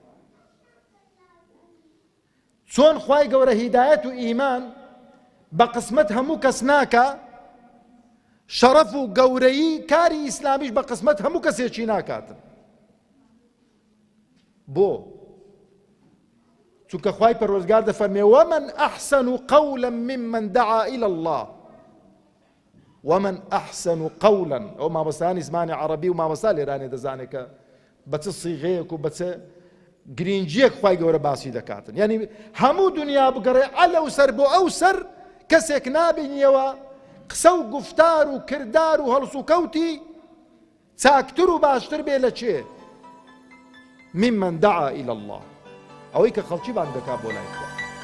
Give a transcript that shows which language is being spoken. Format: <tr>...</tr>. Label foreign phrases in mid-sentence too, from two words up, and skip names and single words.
<ckb>چۆن خوای گەورە هیدایەت و ئیمان بە قسمەت هەموو کەس ناکا شەرەف و گەورەیی کاری ئیسلامیش بە قسمەت هەموو کەسێکی ناکاتن بۆ چونکە خوای پەروەردگار دەفەرمێ</ckb> <ar>ومن أحسن قولا ممن دعا إلى الله ومن أحسن قولا</ar> <ckb>ئەو مامۆستایانی زمانی عەرەبی و مامۆستا لێرانێ دەزانێت کە بە چ سیغەیەک و بە چ گرنگیەک خوای گەورە باسی دەکاتن یعنی هەموو دنیا بگەڕێ ئەلەو سەر بۆ ئەو سەر کەسێک نابینیەوە قسە و گفتار و کردار و هەڵس و کەوتی چاکتر و باشتر بێ لە چێ</ckb> <ar>ممن دعا إلى الله</ar> <ckb>ئەوەی کە خەڵکی بانگ دەکا بۆ لای خوا</ckb>